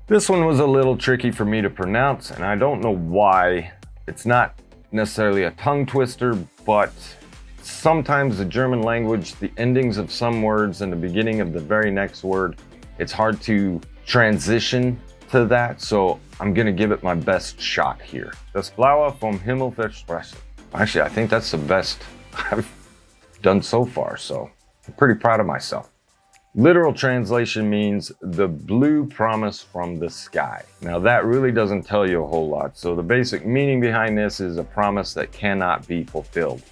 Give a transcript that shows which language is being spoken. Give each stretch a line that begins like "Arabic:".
English: This one was a little tricky for me to pronounce, and I don't know why. It's not necessarily a tongue twister, but sometimes the German language, the endings of some words and the beginning of the very next word, it's hard to transition to that, so I'm gonna give it my best shot here.
German: Das Blaue vom Himmel versprechen.
English: Actually, I think that's the best I've done so far, so I'm pretty proud of myself. Literal translation means the blue promise from the sky. Now that really doesn't tell you a whole lot. So the basic meaning behind this is a promise that cannot be fulfilled.